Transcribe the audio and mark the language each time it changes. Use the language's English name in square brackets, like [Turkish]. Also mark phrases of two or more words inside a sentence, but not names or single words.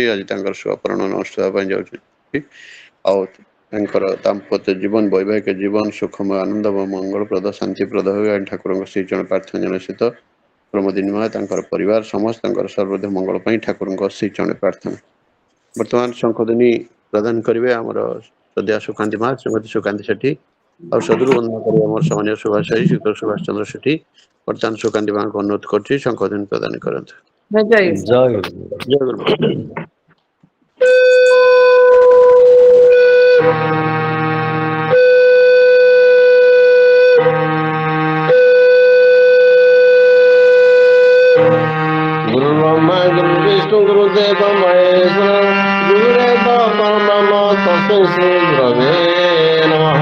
[Odia] ଆଜି ତାଙ୍କର ସୁଅପରଣ ଅନୁଷ୍ଠିତ ପାଇଁ ଯାଉଛନ୍ତି। ଆଉ ତାଙ୍କର ଦାମ୍ପତ୍ୟ ଜୀବନ ବୈବାହିକ ଜୀବନ ସୁଖମୟ ଆନନ୍ଦମୟ ମଙ୍ଗଳପ୍ରଦ ଶାନ୍ତିପ୍ରଦ ହୁଏ ଠାକୁରଙ୍କ ଶ୍ରୀଚରଣ ପ୍ରାର୍ଥନା ଜଣେ ସହିତ ପ୍ରମୋଦିନୀ ମା ତାଙ୍କର ପରିବାର ସମସ୍ତଙ୍କର ସର୍ବଦା ମଙ୍ଗଳ ପାଇଁ ଠାକୁରଙ୍କ ଶ୍ରୀଚରଣ ପ୍ରାର୍ଥନା। ବର୍ତ୍ତମାନ ଶଙ୍ଖଧ୍ୱନି ପ୍ରଦାନ କରିବେ ଆମର ସଦ୍ୟା ସୁକାନ୍ତି ମା ଶ୍ରୀମତୀ ସୁକାନ୍ତି ସେଠୀ। ଆଉ ସଦରୁ ବନ୍ଦନା କରିବେ ଆମର ସାମାନ୍ୟ ସୁଭାଷ ଶ୍ରୀଯୁକ୍ତ ସୁଭାଷ ଚନ୍ଦ୍ର ସେଠୀ। ବର୍ତ୍ତମାନ ସୁକାନ୍ତି ମାଙ୍କୁ ଅନୁରୋଧ କରୁଛି ଶଙ୍ଖଧ୍ୱନି ପ୍ରଦାନ କରନ୍ତୁ। ଜୟ ଜୟ ଗୁରୁ। [Sanskrit] गुरु ब्रह्मा गुरु विष्णु गुरुदेव महेश्वर गुरुदेव परब्रह्म तस्मै श्री गुरवे नमः।